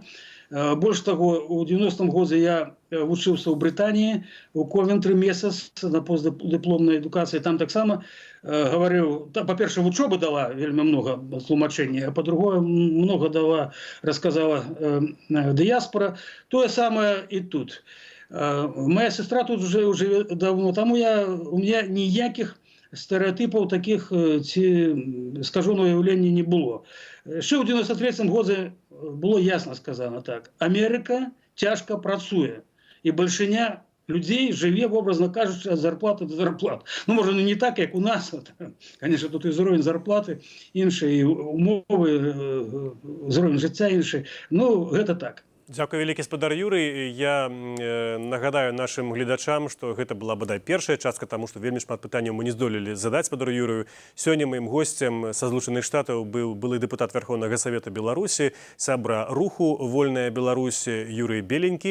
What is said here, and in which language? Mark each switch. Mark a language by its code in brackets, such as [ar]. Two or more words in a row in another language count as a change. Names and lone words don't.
[be] Больш таго, у 90-м годзе я вучыўся ў Брытаніі, у Ковентры месяц на постдыпломнай адукацыі. Там таксама гаварыў, па-першае, вучоба дала вельмі много тлумачэння, а па-другое, много дала, расказала дыяспора. Тое самае і тут. [uk] Моя сестра тут уже давно, тому у меня ніяких стереотипів таких, ці скаженого уявлення не було. Ще у 93-му годі було ясно сказано так. Америка тяжко працює. І більшіня людей живе, образно кажучи, від зарплати до зарплати. Може, не так, як у нас. Звісно, тут і рівень зарплати інший, і умови, рівень життя інший. Це так. [be] Дзякуй вялікі, спадар Юрый. Я нагадаю нашим гледачам, што гэта была бадай першая частка, таму што вельмі шмат пытанняў мы не здолелі задаць спадару Юрыю. Сёння маім госцем са Злучаных Штатаў быў былы дэпутат Верховнага Савета Беларусі, сябра руху «Вольная Беларусь» Юрый Беленькі.